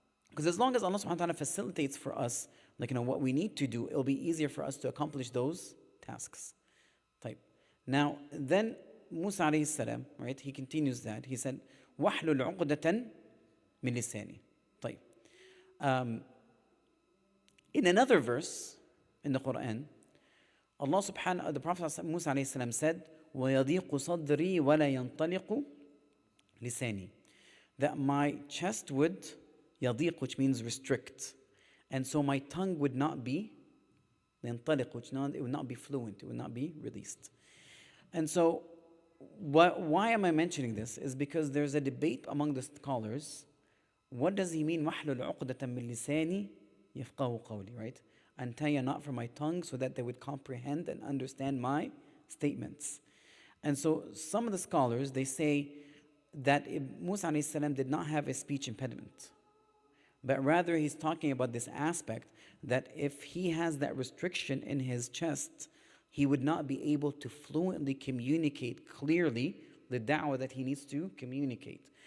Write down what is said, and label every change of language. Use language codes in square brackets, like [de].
[en] Because as long as Allah subhanahu wa ta'ala facilitates for us, what we need to do, it'll be easier for us to accomplish those tasks. Type. Now, then Musa alayhi salam, right, he continues that. He said, [ar] وَحْلُلْ عُقْدَةً مِنْ لِسَانِي. Type. [en] In another verse in the Quran, the Prophet Musa alayhi salam said, [ar] وَيَضِيقُ صَدْرِي وَلَا يَنْطَلِقُ لِسَانِي. [en] That my chest would يضيق, which means restrict. And so my tongue would not be ينطلق, it would not be fluent, it would not be released. And so why am I mentioning this? Is because there's a debate among the scholars. What does he mean? [ar] وَحْلُلْ عُقْدَةً مِنْ لِسَانِي يَفْقَهُ قَوْلِي, [en] right? Untie a knot from my tongue so that they would comprehend and understand my statements. And so some of the scholars, they say that Musa alayhi salam did not have a speech impediment. But rather he's talking about this aspect that if he has that restriction in his chest, he would not be able to fluently communicate clearly the da'wah that he needs to communicate.